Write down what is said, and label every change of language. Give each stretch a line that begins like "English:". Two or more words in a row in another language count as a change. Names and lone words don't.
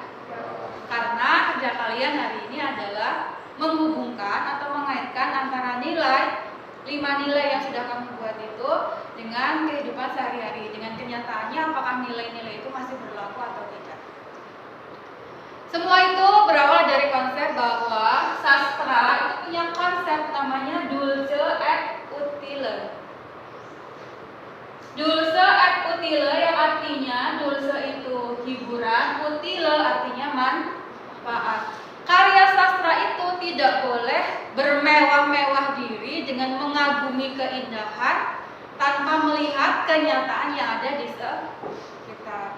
Indonesian: Karena kerja kalian hari ini adalah menghubungkan atau mengaitkan antara nilai 5 nilai yang sudah kamu buat itu dengan kehidupan sehari-hari, dengan kenyataannya apakah nilai-nilai itu masih berlaku atau tidak. Semua itu berawal dari konsep bahwa sastra itu punya konsep namanya
Latin: dulce et utile. Dulce et utile
Indonesian: yang artinya dulce itu hiburan, utile artinya manfaat. Karya sastra itu tidak boleh bermewah-mewah diri dengan mengagumi keindahan tanpa melihat kenyataan yang ada di sekitar.